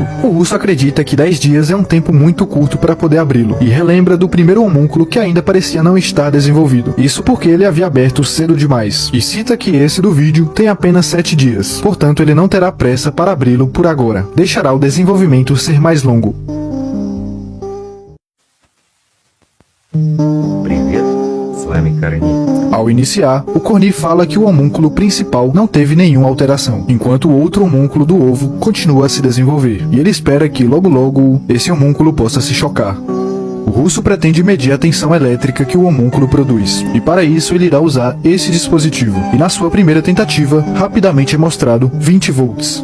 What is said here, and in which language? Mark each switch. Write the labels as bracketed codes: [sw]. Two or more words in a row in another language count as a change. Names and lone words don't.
[pt] O russo acredita que 10 dias é um tempo muito curto para poder abri-lo, e relembra do primeiro homúnculo que ainda parecia não estar desenvolvido. Isso porque ele havia aberto cedo demais, e cita que esse do vídeo tem apenas 7 dias, portanto ele não terá pressa para abri-lo por agora, deixará o desenvolvimento ser mais longo. [ru] Привет, с вами Корни. [pt] Ao iniciar, o Corny fala que o homúnculo principal não teve nenhuma alteração, enquanto o outro homúnculo do ovo continua a se desenvolver, e ele espera que logo logo esse homúnculo possa se chocar. O russo pretende medir a tensão elétrica que o homúnculo produz, e para isso ele irá usar esse dispositivo, e na sua primeira tentativa, rapidamente é mostrado 20 volts.